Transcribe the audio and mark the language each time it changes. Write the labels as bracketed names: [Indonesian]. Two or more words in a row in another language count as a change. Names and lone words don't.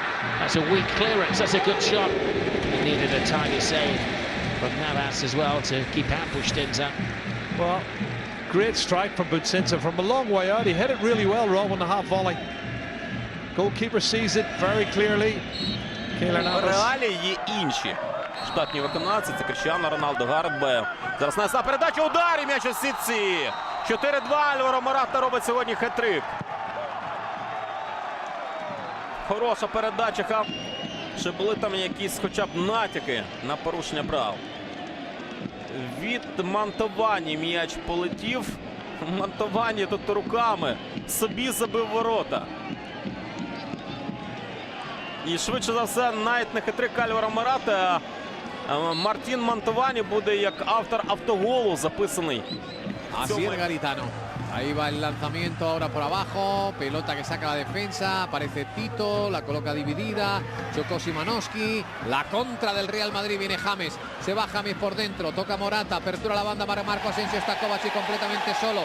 [English] That's a weak clearance. That's a good shot. He needed a tiny save from Navas as well to keep out Bustinza. Well, great strike from Bustinza from a long way out. He hit it really well, Rob, on the half volley. Goalkeeper sees it very clearly. [Ukrainian] В реалі є інші штатні виконавці. Це Кріштіану Роналдо, Гарет Бейл. Зараз несла передача, удар і м'яч у сітці. 4-2. Альваро Мората робить сьогодні хет-трик. Хороша передача. Чи були там якісь хоча б натяки на порушення прав? Від Мантовані м'яч полетів. Мантовані тут руками собі забив ворота. І швидше за все, навіть не хитрик Альваро Мората, Мартін Мантовані буде як автор автоголу записаний. [Spanish] Así es Garitano. Ahí va el lanzamiento ahora por abajo. Pelota que saca la defensa. Aparece Tito. La coloca dividida. Chocó Simanowski. La contra del Real Madrid. Viene James. Se va James por dentro. Toca Morata. Apertura la banda para Marco Asensio. Está Kovacic completamente solo.